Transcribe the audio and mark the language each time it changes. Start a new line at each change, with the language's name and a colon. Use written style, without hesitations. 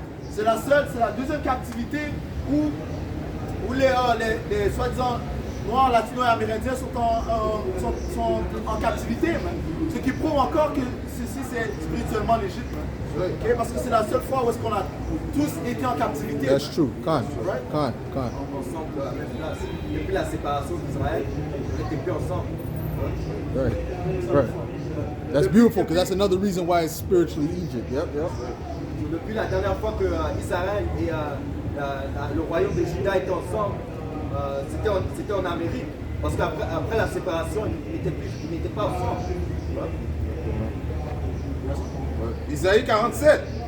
French: C'est la deuxième captivité où les soi-disant noirs, latinos et amérindiens sont en captivité, man. Ce qui prouve encore que ceci c'est spirituellement l'Égypte, man. Okay? Parce que c'est la seule fois où est-ce qu'on a tous été en captivité.
English: That's true. Con.
French: Ensemble à la même place. Depuis la séparation d'Israël, on n'était plus ensemble.
English: Right. That's beautiful because that's another reason why it's spiritually Egypt. Yep.
French: Depuis la dernière fois que Israël et le royaume de Juda étaient ensemble, c'était en Amérique. Parce qu'après la séparation, ils n'étaient pas ensemble. Isaïe 47.